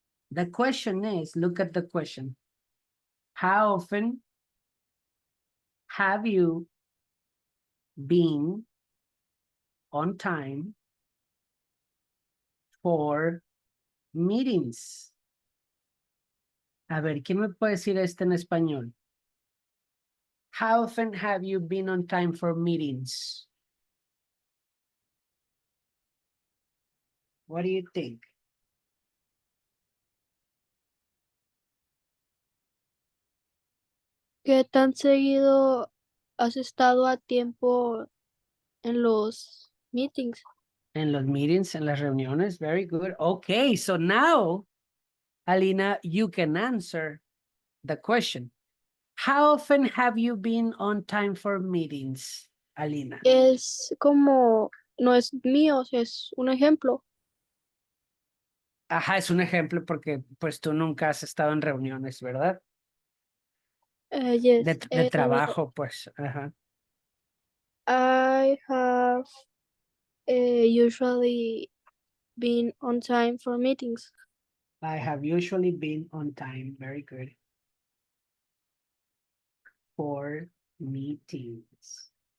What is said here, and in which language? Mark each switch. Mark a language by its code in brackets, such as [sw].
[en] The question is, look at the question. How often have you been on time for meetings? [es] A ver, ¿quién me puede decir esto en español? [en] How often have you been on time for meetings? What do you think? [es] ¿Qué tan seguido has estado a tiempo en los meetings? En los meetings, en las reuniones. [en] Very good. Okay, so now, Alina, you can answer the question. How often have you been on time for meetings, Alina? [es] Es como, no es mío, es un ejemplo. Ajá, es un ejemplo porque pues tú nunca has estado en reuniones, ¿verdad? [en] Yes, [es] De trabajo, pues. Ajá. [en] I have usually been on time for meetings. I have usually been on time. Very good. For meetings.